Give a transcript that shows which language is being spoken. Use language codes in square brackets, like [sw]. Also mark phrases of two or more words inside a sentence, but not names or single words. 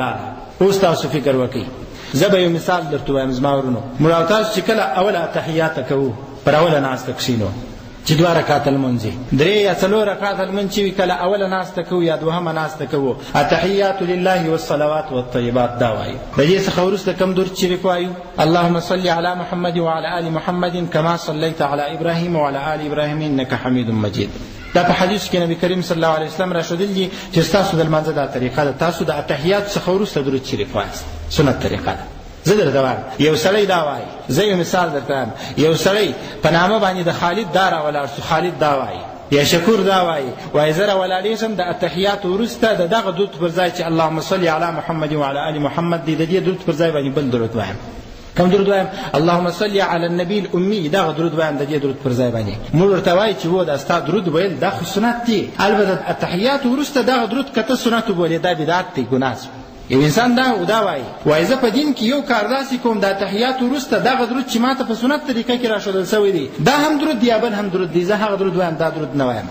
[ps] اوس تاسو فکر وکړئ زه به یو مثال درته وایم زما ورونو. موږ او تاسو چې کله اوله تحیات کوو پر اوله ناسته کښینو چې 2 رکعات لمونځ 3 یا 4 رکعات لمونځ چې وي کله اوله ناسته کوو یا دوهمه ناسته کوو [ar] التحیات لله والصلوات والطیبات [ps] دا وایو. د دې څخه وروسته کوم درود شریف وایو؟ [ar] اللهم صل علی محمد وعلى آل محمد كما صليت على ابراهيم وعلى آل ابراهيم انك حميد مجيد. [ps] دا په حدیث کې نبی کریم صلی الله علیه وسلم را شودلی چې تاسو د لمانځه دا طریقه ده، تاسو د تحیات څخه وروسته درود شریف وایئ، سنت طریقه ده. زه درته وایم یو سړی دا وایي، زه یو مثال درته وایم، یو سړی په نامه باندې د خالد دا راولاړ شو، خالد دا وایي یا شکور دا وایي زه راولاړېږم د تحیات وروسته د دغه درود پر ځای چې [ar] اللهم صل علی محمد وعلى آل محمد [ps] دی، د دې درود پر ځای باندې بل درود وایم. کوم درود وایم؟ [ar] اللهم صل علی النبی الامي، [ps] دغه درود وایم د دې درود پر ځای باندې. موږ ورته وایو چې و دا ستا درود ویل دا خو سنت دي، البته التحیات وروسته دغه درود کته سنت وبولې دا بدعت دی، ګناه. یو انسان دا وایي زه په دین کې یو کار داسې کوم د تحیات وروسته دغه درود چې ماته په سنت طریقه کې راښودل شوی دی دا هم درود دی یا بل هم درود دی، زه هغه درود وایم دا درود نه وایم.